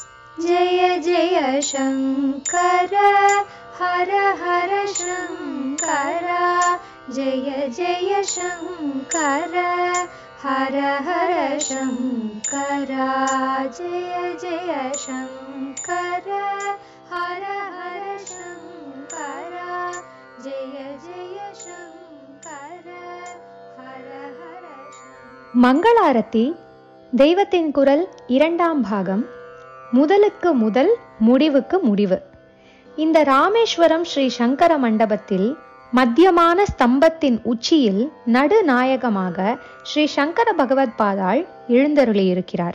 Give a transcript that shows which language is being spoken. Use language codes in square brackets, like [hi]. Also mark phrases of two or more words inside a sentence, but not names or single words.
[sa] जय जय शंकर हर हर शंकर जय जय शंकर हर हर शंकर जय जय शंकर हर हर शंकर जय जय शंकर हर हर [ta] மங்களாரத்தி தெய்வத்தின் குரல் இரண்டாம் பாகம். முதலுக்கு முதல், முடிவுக்கு முடிவு. இந்த ராமேஸ்வரம் ஸ்ரீ சங்கர மண்டபத்தில் மத்தியமான ஸ்தம்பத்தின் உச்சியில் நடுநாயகமாக ஸ்ரீ சங்கர பகவத் பாதாள் எழுந்தருளியிருக்கிறார்.